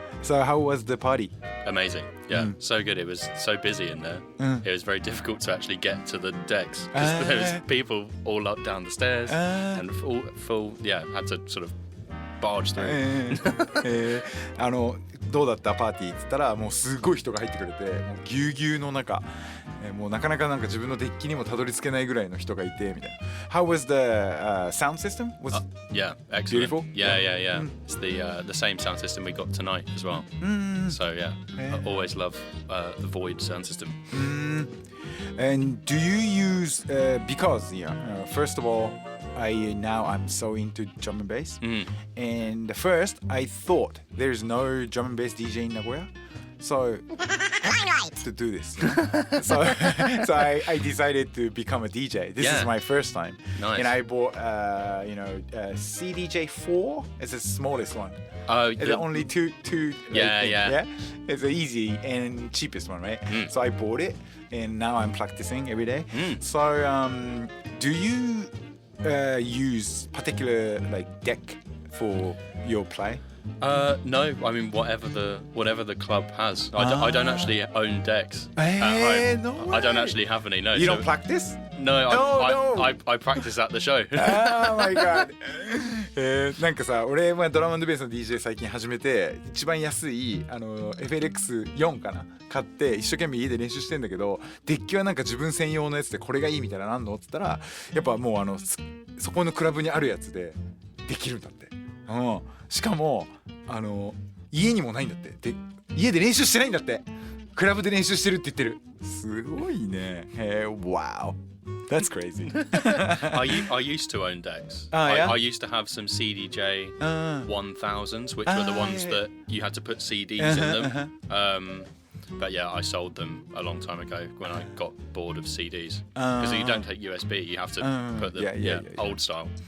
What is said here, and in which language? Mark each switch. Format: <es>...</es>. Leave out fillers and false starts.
<en>So how was the party? Amazing. Yeah, so good. It was so busy in there. It was very difficult to actually get to the decks because there was people all up down the stairs and full had to sort of barge through.</en> <ja>どうだったパーティーって言ったら、もうすごい人が入ってくれて、もうぎゅうぎゅうの中もうなかなかなんか自分のデッキにもたどり着けないぐらいの人がいてみたいな。</ja> <en>How was the sound system? Was Yeah, excellent. beautiful? Yeah. It's the same sound system we got tonight as well. So yeah, I always love the Void sound system. And do you use because first of all, I'm so into drum and bass. And first I thought there's no drum and bass DJ in Nagoya. So to do this. so I decided to become a DJ. This is my first time. Nice. And I bought CDJ4 as the smallest one. Oh, It's only two Yeah. It's the easy and cheapest one, right? So I bought it and now I'm practicing every day. So do you use particular like deck for your play? No, I mean whatever the club has. I don't actually own decks at home. No I don't way. actually have any. No, You so- don't practice? No, No. I practice at the show. Oh my god</en> <ja>なんかさ俺はドラム&ベースの DJ 最近始めて一番安いFLX4 かな買って一生懸命家で練習してんだけどデッキはなんか自分専用のやつでこれがいいみたいななんのって言ったらやっぱもうそこのクラブにあるやつでできるんだって、しかも家にもないんだってで家で練習してないんだってクラブで練習してるって言ってるすごいね</ja> <en>Wow.That's crazy. I used to own decks. Yeah? I used to have some CDJ 1000s, which were the ones that you had to put CDs in them. But yeah, I sold them a long time ago when I got bored of CDs. Because you don't take USB, you have to put the old style.</en>